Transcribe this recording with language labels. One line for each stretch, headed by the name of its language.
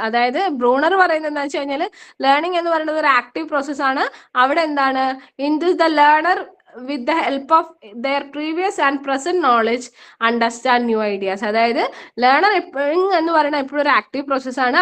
Malayalam: അതായത് ബ്രൂണർ പറയുന്നത് എന്താ വെച്ച് കഴിഞ്ഞാൽ, ലേണിംഗ് എന്ന് പറയുന്നത് ഒരു ആക്റ്റീവ് പ്രോസസ് ആണ്. അവിടെ എന്താണ്,
English: In this the learner with the help of their previous and present knowledge understand new ideas.
Malayalam: അതായത് ലേണർ എന്ന് പറയുന്നത് എപ്പോഴും ഒരു ആക്റ്റീവ് പ്രോസസ് ആണ്.